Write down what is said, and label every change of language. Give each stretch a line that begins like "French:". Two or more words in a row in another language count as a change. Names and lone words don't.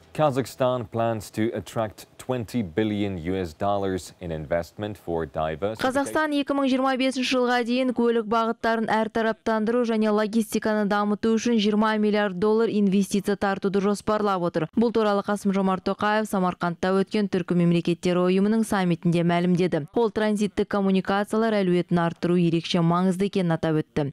English: Kazakhstan plans to attract $20 billion in investment for diversification.
Kazakh: Қазақстан 2025 жылға дейін көлік бағыттарын әртараптандыру және логистиканы дамыту үшін $20 миллиард инвестиция тартуды жоспарлап отыр. Бұл туралы Қасым-Жомарт Тоқаев Самарқандта өткен Түркі мемлекеттері ұйымының саммитінде мәлімдеді. Ол транзиттік коммуникациялар әлеуетін арттыру ерекше маңызды екенін атап өтті.